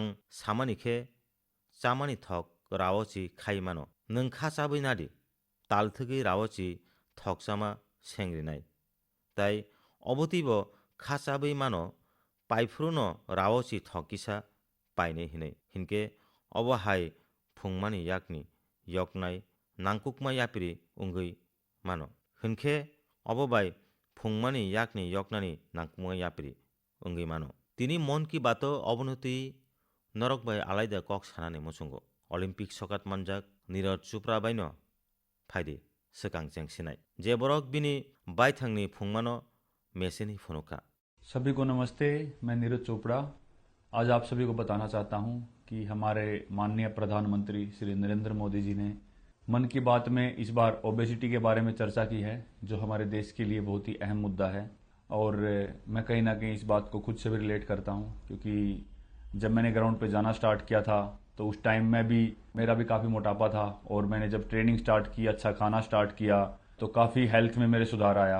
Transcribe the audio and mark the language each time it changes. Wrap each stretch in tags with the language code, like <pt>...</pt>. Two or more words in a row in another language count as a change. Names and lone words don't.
<brx>सामानिखे चामानि थक रावची खाइ मानो नों खासाबै नादि तालथगै रावची थकसामा सेंग्रिनाय ताइ अबतिब खासाबै मानो पाइफ्रुनो रावची थकिसा पाइने हिनै हिनके अब हाय फुंमानि याकनि यकनाय नांकुकमा यापिरि उंगै मानो हिनके अब बाय फुंमानि याकनि यकनानि नांकुकमा यापिरि उंगै मानो तिनी मन की बात अवनति नरक बाय आलायदा कक सानानै मुसुंगो अलिम्पिक सकात मानजाक नीरज चोपड़ा बायनो फायदि सकां जेंसिनाय जे बरक बिनि बायथांनि फुंमानो मेसेनि फुनुका</brx> <hi>सभी को नमस्ते। मैं नीरज चोपड़ा आज आप सभी को बताना चाहता हूं कि हमारे माननीय प्रधानमंत्री श्री नरेंद्र मोदी जी ने मन की बात में इस बार ओबेसिटी के बारे में चर्चा की है, जो हमारे देश के लिए बहुत ही अहम मुद्दा है। और मैं कहीं ना कहीं इस बात को खुद से भी रिलेट करता हूं, क्योंकि जब मैंने ग्राउंड पे जाना स्टार्ट किया था तो उस टाइम मेरा भी काफ़ी मोटापा था, और मैंने जब ट्रेनिंग स्टार्ट की, अच्छा खाना स्टार्ट किया, तो काफ़ी हेल्थ में मेरे सुधार आया।</hi>